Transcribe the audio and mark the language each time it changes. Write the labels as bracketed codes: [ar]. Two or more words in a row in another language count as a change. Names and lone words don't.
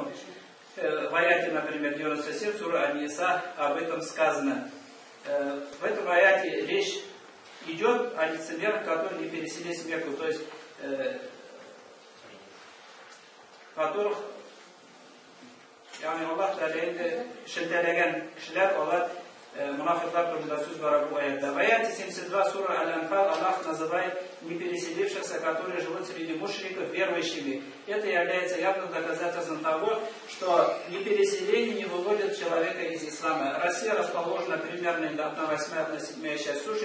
[ru] В аяте, например, 97 сура Ан-Ниса об этом сказано. В этом аяте речь идет о лицемерах, которые не переселились в Мекку, то есть которых Аллах [tt] шелтелеген кишилер олар мунафиклар турында сүз бара бу аятта. [ru] В аяте 72 сура Аль-Анфал Аллах называет не переселившихся, которые живут среди мушриков, верующими. Это является явным доказательством того, что непереселение не выводит человека из ислама. Россия расположена примерно на 1/8 часть суши.